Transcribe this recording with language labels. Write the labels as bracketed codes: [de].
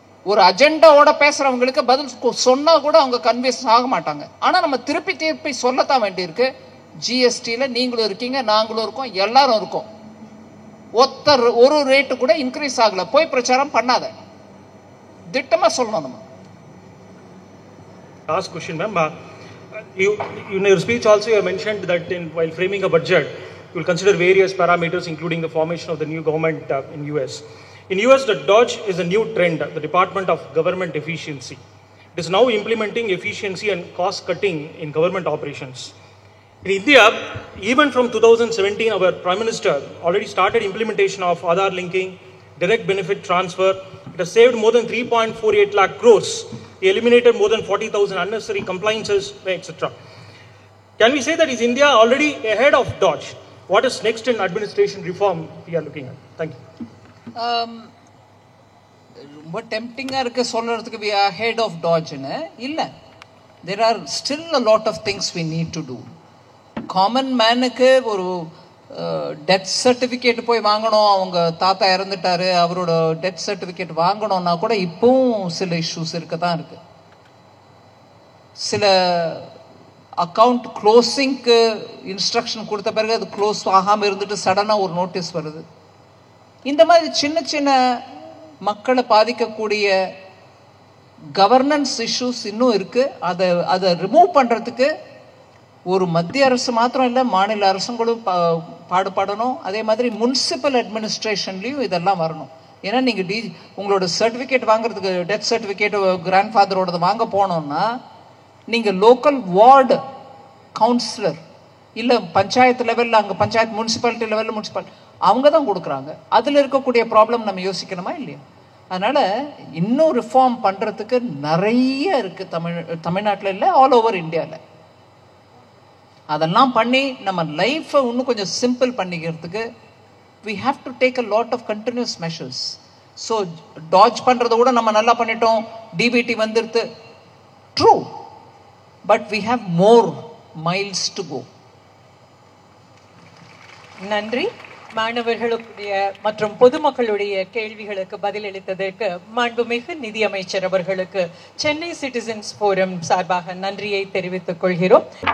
[ta] ஒரு அஜெண்டாவோட பேசுகிறவங்களுக்கு பதில் சொன்னால் கூட அவங்க கன்வின்ஸ் ஆக மாட்டாங்க. ஆனால் நம்ம திருப்பி சொல்லத்தான் வேண்டியிருக்கு. ஜிஎஸ்டியில் நீங்களும் இருக்கீங்க, நாங்களும் இருக்கோம், எல்லாரும் இருக்கோம். ஒரு ரேட்டு கூட இன்க்ரீஸ் ஆகலை. போய் பிரச்சாரம் பண்ணாத, திட்டமாக சொல்லணும் நம்ம. [en] Last question, ma'am. In your speech also you have mentioned that while framing a budget, you will consider various parameters including the formation of the new government in US. In US, the DOGE is a new trend, the Department of Government Efficiency. It is now implementing efficiency and cost cutting in government operations. In India, even from 2017, our Prime Minister already started implementation of Aadhaar linking, direct benefit transfer. It has saved more than 3.48 lakh crores. They eliminated more than 40,000 unnecessary compliances, etc. Can we say that is India already ahead of Dodge? What is next in administration reform we are looking at? Thank you. [ta] ரொம்ப டெம்ப்டிங்காக இருக்க சொல்கிறதுக்கு [en] we are ahead of Dodge- [ta] ன்னு இல்லை. [en] There are still a lot of things we need to do. [ta] Common மேனுக்கு ஒரு death certificate போய் வாங்கணும், அவங்க தாத்தா இறந்துட்டாரு, அவரோட டெத் சர்டிஃபிகேட் வாங்கணும்னா கூட இப்போவும் சில இஷ்யூஸ் இருக்க தான் இருக்கு. சில அக்கௌண்ட் க்ளோசிங்க்கு இன்ஸ்ட்ரக்ஷன் கொடுத்த பிறகு அது க்ளோஸ் ஆகாமல் இருந்துட்டு சடனாக ஒரு நோட்டீஸ் வருது. இந்த மாதிரி சின்ன சின்ன மக்களை பாதிக்கக்கூடிய கவர்னன்ஸ் இஷ்யூஸ் இன்னும் இருக்குது. அதை ரிமூவ் பண்ணுறதுக்கு ஒரு மத்திய அரசு மாத்திரம் இல்லை, மாநில அரசுங்களும் பாடுபடணும். அதே மாதிரி முனிசிபல் அட்மினிஸ்ட்ரேஷன்லேயும் இதெல்லாம் வரணும். ஏன்னா நீங்கள் உங்களோட சர்டிஃபிகேட் வாங்குறதுக்கு, டெத் சர்டிஃபிகேட் கிராண்ட் ஃபாதரோடது வாங்க போனோம்னா நீங்கள் லோக்கல் வார்டு கவுன்சிலர் இல்லை பஞ்சாயத்து லெவலில், அங்கே பஞ்சாயத்து முனிசிபாலிட்டி லெவலில் முனிசிபாலிட்டி அவங்க தான் கொடுக்குறாங்க. அதில் இருக்கக்கூடிய ப்ராப்ளம் நம்ம யோசிக்கணுமா இல்லையா? அதனால் இன்னும் ரிஃபார்ம் பண்ணுறதுக்கு நிறைய இருக்குது தமிழ்நாட்டில் இல்லை, ஆல் ஓவர் இந்தியாவில். அதெல்லாம் பண்ணி நம்ம லைஃப்பை இன்னும் கொஞ்சம் சிம்பிள் பண்ணிக்கிறதுக்கு [en] we have to take a lot of continuous measures. [ta] So dodge பண்ணுறத கூட நம்ம நல்லா பண்ணிட்டோம், டிபிடி வந்துடுது, true, but [en] we have more miles to go. [ta] நன்றி. மாணவர்களுடைய மற்றும் பொதுமக்களுடைய கேள்விகளுக்கு பதிலளித்ததற்கு மாண்புமிகு நிதியமைச்சர் அவர்களுக்கு சென்னை சிட்டிசன்ஸ் ஃபோரம் சார்பாக நன்றியை தெரிவித்துக் கொள்கிறோம்.